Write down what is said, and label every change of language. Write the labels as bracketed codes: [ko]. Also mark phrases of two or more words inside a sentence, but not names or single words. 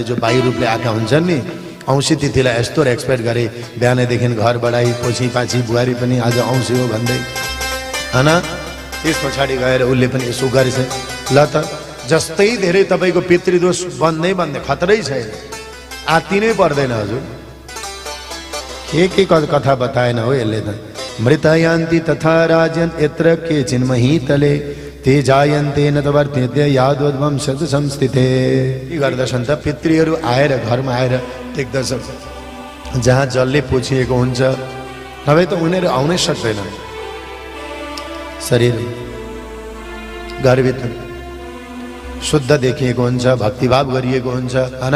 [ne] जो वायु रूपले आएका हुन्छन् नि, औँसी तिथिलाई यस्तो एक्सपेक्ट गरे, बिहानैदेखि घर बढाई पोछी पाछी, बुहारी पनि आज औँसी हो भन्दै होइन। त्यस पछाडि गएर उसले पनि यसो गरेछ। ल त जस्तै धेरै तपाईँको पितृदोष बन्दै खतरै छैन, आत्तिनै पर्दैन हजुर। के कथा बताएन हो यसले त। [sa] मृतयान्ति तथा राजन यत्र केचिन् महीतले, ते जायन्ते न त वर्तेते यादवद्वं शत संस्थिते। [ne] के गर्दछन् त पितृहरू आएर घरमा आएर टेक्दछन् जहाँ जलले पोछिएको हुन्छ, नभए त उनीहरू आउनै सक्दैन। शरीर घरभित्र शुद्ध देखिएको हुन्छ, भक्तिभाव गरिएको हुन्छ होइन।